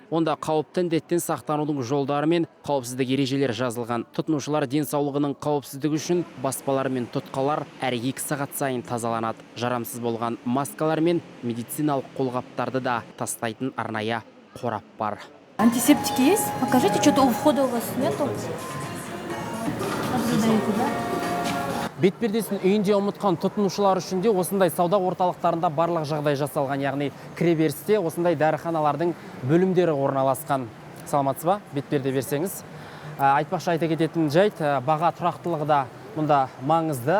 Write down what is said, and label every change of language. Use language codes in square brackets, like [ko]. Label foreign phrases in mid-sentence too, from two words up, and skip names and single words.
[kk] Онда қауіпті індеттен сақтанудың жолдары мен қауіпсіздік ережелер жазылған. Тұтынушылар денсаулығының қауіпсіздігі үшін баспалар мен тұтқалар әр 2 сағат сайын тазаланады. Жарамсыз болған маскалар мен медициналық қолғаптарды да тастайтын арнайы қорап бар. [ru] Антисептики есть? Покажите, что-то у входа у вас нету. [kk] Бетпердесін үйінде ұмытқан тұтынушылар үшін де осындай сауда орталықтарында барлық жағдай жасалған, яғни кіреберісте осындай дәріханалардың бөлімдері орналасқан. Саламатсыз ба? Бетперде берсеңіз. Айтпақшы айта кететін жайт, баға тұрақтылығы да мұнда маңызды.